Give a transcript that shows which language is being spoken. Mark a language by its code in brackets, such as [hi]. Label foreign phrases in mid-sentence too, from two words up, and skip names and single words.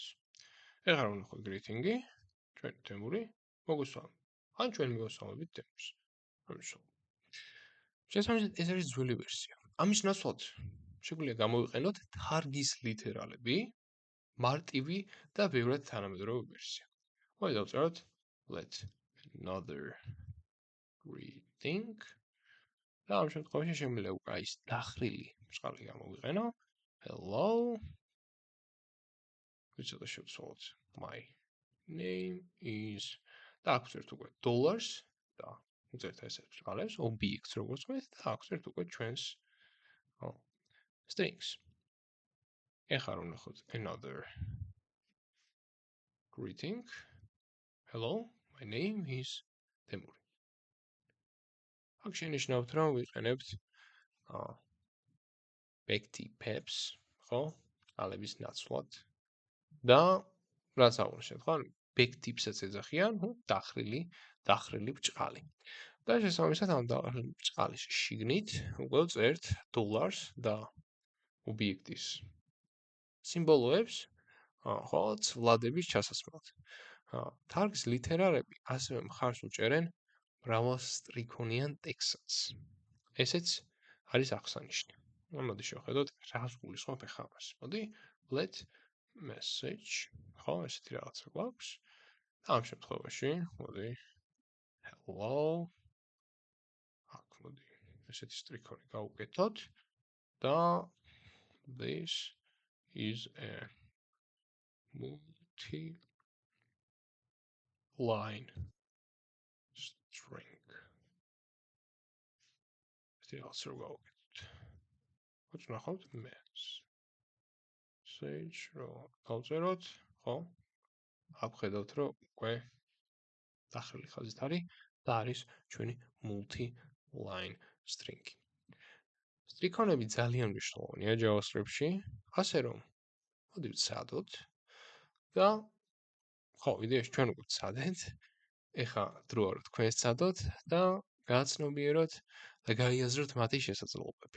[ka] ეხლა რომ ვნახოთ greeting-ი, ჩვენი თემური მოგესალმებით. ან ჩვენ მივასალმებით თემურს. შესაბამისად, ეს არის ძველი ვერსია. ამის ნაცვლად შეგვიძლია გამოვიყენოთ თარგის ლიტერალები, მარტივი და ბევრად თანამედროვე ვერსია. მოდი დავწეროთ [en] let another greeting [ka] და ამ შემთხვევაში შემიძლია უკვე ის დახრილი ბრჭყალი გამოვიყენო. hello ვიცოდა შევცვალოთ [en] my name is [ka] და აქ ვწერთ უკვე dollars და ვწერთ ესეთ ბრჭყალებს objects როგორც ვთქვით და აქ ვწერთ უკვე ჩვენს strings. ეხლა რომ ვნახოთ [en] another greeting hello my name is [ka] თემური. აქ შენიშნავთ რომ ვიყენებთ backtips, ხო? ბრჭყალების ნაცვლად და რაც აღვნიშნეთ, ხო? backtips-საც ეძახიან, დახრილი ბრჭყალი. და შესაბამისად ამ დახრილი ბრჭყალის შიგნით უკვე ვწერთ dollars და ობიექტის სიმბოლოებს, ხო, ცვლადების ჩასასვლელად. თარგის ლიტერალები ასევე მხარს უჭერენ მრავალსტრიქონიან ტექსტს. ესეც არის აღსანიშნავი. მოდი შევხედოთ რას გულისხმობ ახლა ამას. მოდი [en] let message, [ka] ხო, ესეთი რაღაცა გვაქვს. ამ შემთხვევაში, მოდი hello აქ მოდი ესეთი სტრიქონი გავუკეთოთ და [en] this is a multi-line string. [ka] ეს რაღაცა რო გავუკეთოთ. ვნახავთ message რო გავწეროთ, ხო? აქ ხედავთ რომ უკვე დახრილი ხაზით არის და არის ჩვენი [en] multi-line string. [ka] სტრიქონები ძალიან მნიშვნელოვანია JavaScript-ში, ასე რომ მოდი ვცადოთ და ხო, იდეაში ჩვენ უკვე ვცადეთ. ეხლა დროა რომ თქვენს ცადოთ და გააცნობიეროთ და გაიაზროთ მათი შესაძლებლობები.